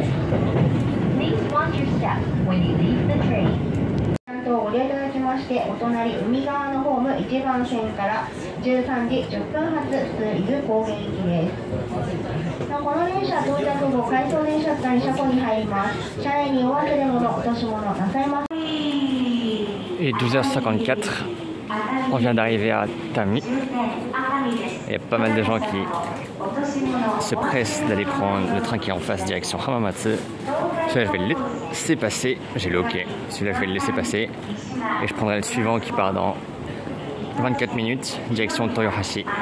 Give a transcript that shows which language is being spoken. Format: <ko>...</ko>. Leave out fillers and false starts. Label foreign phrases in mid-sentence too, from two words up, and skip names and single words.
<en>Please watch your step when you leave the train.</en> <ja>ご利用いただきまして、お隣海側のホーム1番線から13時10分発普通伊豆高原行きです。この電車到着後、回送電車に車庫に入ります。車内にお忘れ物、落とし物なさいませ。</ja> <fr>Et 12h54, on vient d'arriver à Atami. Il y a pas mal de gens qui se pressent d'aller prendre le train qui est en face direction Hamamatsu. Celui-là je vais le laisser passer, j'ai le OK. Celui-là je vais le laisser passer et je prendrai le suivant qui part dans 24 minutes direction Toyohashi.</fr>